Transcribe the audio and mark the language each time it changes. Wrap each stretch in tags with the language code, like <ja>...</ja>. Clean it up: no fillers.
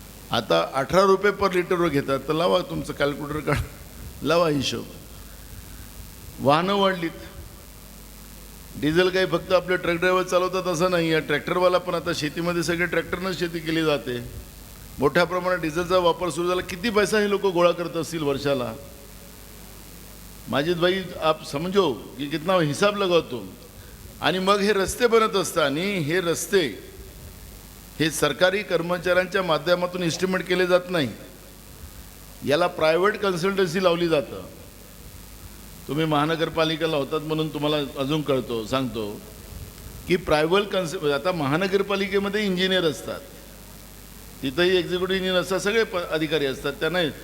<mr>आता 18 रुपये पर लिटरवर घेतात. तर लावा तुमचं कॅल्क्युलेटर काढ, लावा हिशोब. वाहनं वाढलीत. डिझेल काही फक्त आपले ट्रक ड्रायव्हर चालवतात असं नाही आहे, ट्रॅक्टरवाला पण. आता शेतीमध्ये सगळे ट्रॅक्टरनं शेती केली जाते. मोठ्या प्रमाणात डिझेलचा वापर सुरू झाला. किती पैसा हे लोक गोळा करत असतील वर्षाला?</mr> <hi>माजिद भाई, आप समजो की कितना हिसाब लगावतो.</hi> <mr>आणि मग हे रस्ते बनत असताना हे रस्ते हे सरकारी कर्मचाऱ्यांच्या माध्यमातून एस्टिमेट केले जात नाही. याला प्रायव्हेट कन्सल्टन्सी लावली जातं. तुम्ही महानगरपालिकेला होतात म्हणून तुम्हाला अजून कळतो, सांगतो की प्रायव्हेट आता महानगरपालिकेमध्ये इंजिनियर असतात, तिथंही एक्झिक्युटिव्ह इंजिनियर असतात, सगळे अधिकारी असतात, त्यांना.</mr>